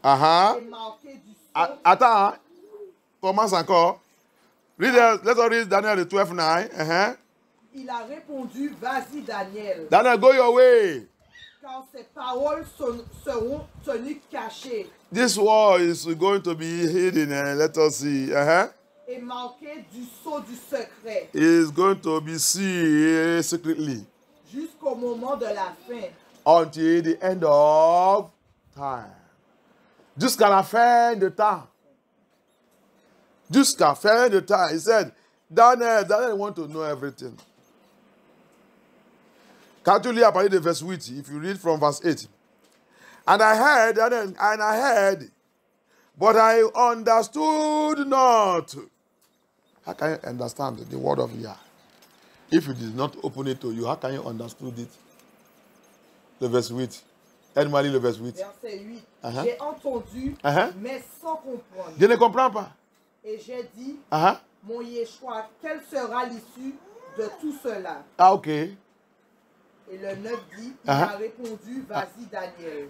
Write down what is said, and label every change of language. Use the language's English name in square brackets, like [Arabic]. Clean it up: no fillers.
[French] Aha. et marquées du sceau. Attends, hein. Commence encore. [English] Let's read Daniel 12, 9. [French] Il a répondu, vas-y Daniel. [English] Daniel, go your way. [French] Car ces paroles seront tenues cachées. [English] This war is going to be hidden. Let us see. [French] Et marquées du sceau du secret. [English] It's going to be seen secretly [French] Jusqu'au moment de la fin. [English] until the end of time. [French] Jusqu'à la fin de temps. Jusqu'à la fin de temps. [English] He said, Daniel want to know everything. Can't you read [French] à partir de [English] verse 8? If you read from verse 8. And I heard, but I understood not. How can you understand the word of Yah? If you did not open it to you, how can you understand it? [French] Le verse 8. Aide-moi à lire le verse 8. Verset 8. J'ai entendu, mais sans comprendre. Je ne comprends pas. Et j'ai dit, Uh-huh. mon Yeshua, quelle sera l'issue de tout cela? Ah, ok. Et le 9 dit, il a répondu, vas-y Daniel.